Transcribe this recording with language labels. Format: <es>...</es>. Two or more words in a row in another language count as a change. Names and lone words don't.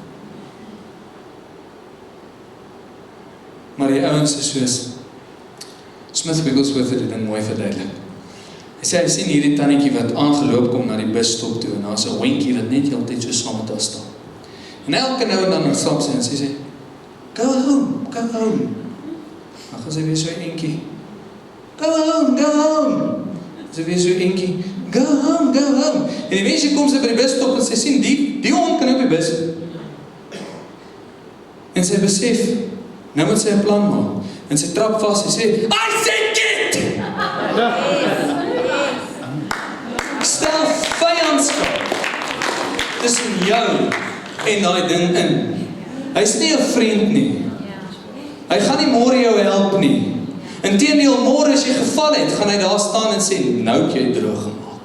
<af>Maar die ouens is soos Smith Wigglesworth het die ding mooi verduidelik. Hy sien hierdie tannetjie wat aangeloop kom na die busstop toe en daar's 'n hondjie wat net heeltyd so saam met haar staan. En elke nou en dan stap sy en sê,</af> <en>go home, go home.</en> <af>Dan gaan sy weer so eentjie,</af> <en>go home, go home.</en> <af>Sy weer so eentjie,</af> <en>go home, go home.</en> <af>En die mensie kom sy by die busstop en sy sien, die hond kan op die bus. En sy besef, nou moet sy 'n plan maak. En sy trap vas, sy sê,</af> <en>I said get!</en> <af>Stel vyandskap tussen jou en daai ding in. Hy's nie 'n vriend nie. Hy gaan nie môre jou help nie. Inteendeel, môre as jy geval het, gaan hy daar staan en sê, nou het jy droog gemaak.</af>